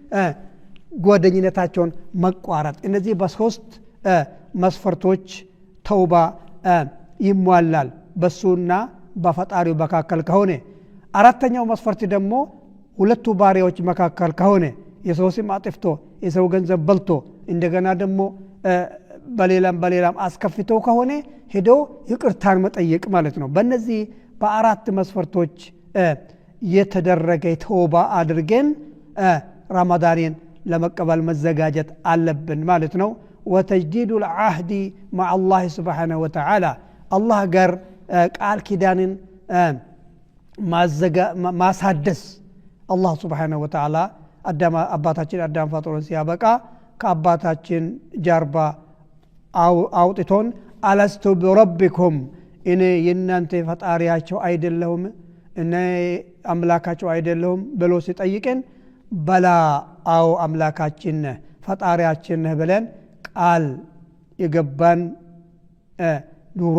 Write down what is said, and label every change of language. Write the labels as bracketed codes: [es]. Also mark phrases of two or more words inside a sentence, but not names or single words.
[am] ጓደኝነታቸውን መቋረጥ እነዚህ በሶስት መስፈርቶች ተውባ ይሟላል በሱና በፈጣሪው መካከል ከሆነ። አራተኛው መስፈርት ደግሞ ሁለቱ ባሪያዎች መካከል ከሆነ የሰው ስም አጥፍቶ የሰው ገንዘብ በልቶ እንደገና ደግሞ በሌላም አስከፍቶ ከሆነ ሄዶ ይቅርታን መጠየቅ ማለት ነው። በእነዚህ በአራት መስፈርቶች የተደረገ ተውባ አድርገን ረመዳንን ለመቀበል መዘጋጀት አለብን ማለት ነው። [ar] وتجديد العهد مع الله سبحانه وتعالى [am] الله ጋር ቃል ኪዳንን ማሳደስ [ar] الله سبحانه [am] وتعالى አባታችን አዳም ፈጥሮን ሲያበቃ ከአባታችን ጀርባ አውጥቶን [ar] ألست بربكم [am] እኔ የእናንተ ፈጣሪያቸው አይደለሁም እኔ አምላካቸው አይደለሁም ብሎ ሲጠይቀን በላ አው አምላካችን ፈጣሪያችን ነህ ብለን ቃል የገባን ኑሮ